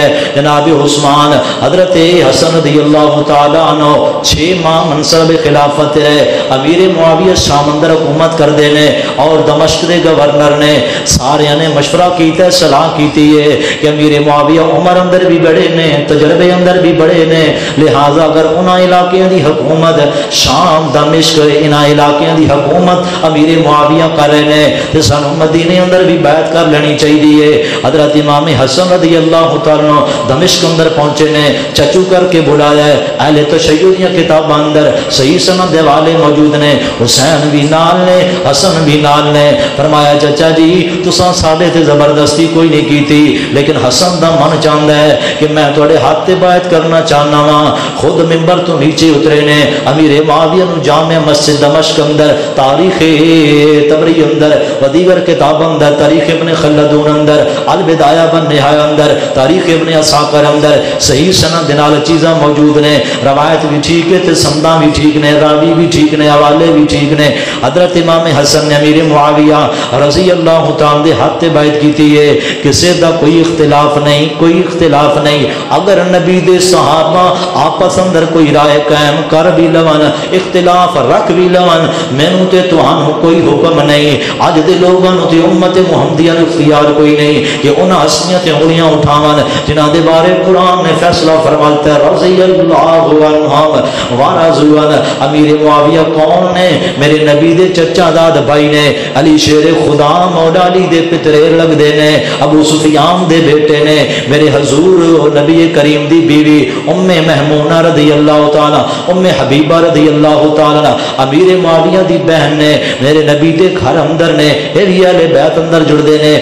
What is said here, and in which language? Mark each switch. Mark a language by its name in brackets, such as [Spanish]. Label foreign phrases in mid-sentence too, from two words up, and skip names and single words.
[Punjabi] جناب عثمان حضرت حسن رضی اللہ تعالیٰ عنہ 6 ماہ منصب خلافت رہے، امیر معاویہ شام اندر حکومت کر دینے، اور دمشق دے گورنر نے سارے نے مشورہ کیتا ہے، صلاح کیتی ہے کہ امیر معاویہ عمر اندر بھی بڑے نے، تجربے اندر بھی بڑے نے، لہذا اگر انہاں علاقے دی حکومت شام دمشق انہاں علاقے دی حکومت امیر معاویہ کر رہے نے، تے سانو مدینے اندر بھی بیعت کر لینی چاہیے۔ حضرت امام حسن رضی اللہ تعالیٰ دمشق اندر پہنچے نے، چچو کر کے بلایا ہے، اہل تشیع دیا کتاب اندر صحیح سند دے والے موجود نے، حسین بھی نال نے، حسن بھی نال نے۔ فرمایا چچا جی تساں ساڈے تے زبردستی کوئی نہیں کیتی، لیکن حسن دا من چاہتا ہے کہ میں تواڈے ہاتھ تے بیعت کرنا چاہنا وا۔ خود ممبر تو نیچے اترے نے، امیر معاویہ نو جامع مسجد دمشق اندر، تاریخ طبری اندر، ودیگر کتاب اندر، تاریخ ابن خلدون اندر، البدایہ بدایہ بن نہایہ اندر تاریخ ابن اساکر اندر صحیح سند نال چیزاں موجود نے، روایت بھی ٹھیک ہے تے سنداں بھی ٹھیک نے، راوی بھی ٹھیک نے، حوالے بھی ٹھیک نے۔ حضرت امام حسن نے امیر معاویہ رضی اللہ تعالیٰ دے ہاتھ تے بیعت کیتی ہے، کسے دا کوئی اختلاف نہیں، کوئی اختلاف نہیں۔ اگر نبی دے صحابہ آپس اندر کوئی رائے قائم کر بھی لون، اختلاف رکھ بھی لون، مینوں تے تہانوں کوئی حکم نہیں۔ اج دے لوگاں نوں تے امت محمدیہ نوں اختیار کوئی نہیں کہ انہاں ہستیاں تے انگلیاں اٹھاون جنہاں دے بارے قرآن نے فیصلہ فرماتا ہے [Arabic] رضی اللہ عنہم ورضوا عنہ۔ [Punjabi] امیر معاویہ کون نے؟ میرے نبی دے چچا داد بھائی نے، علی شیر خدا مولا علی دے پترے لگ دے نے، ابو سفیان دے بیٹے نے، میرے حضور نبی کریم دی بیوی ام محمونہ رضی اللہ تعالی، ام حبیبہ رضی اللہ تعالی امیر معاویہ دی بہن نے، میرے نبی دے گھر اندر نے، اے بھی اہل بیت اندر جڑ دے نے۔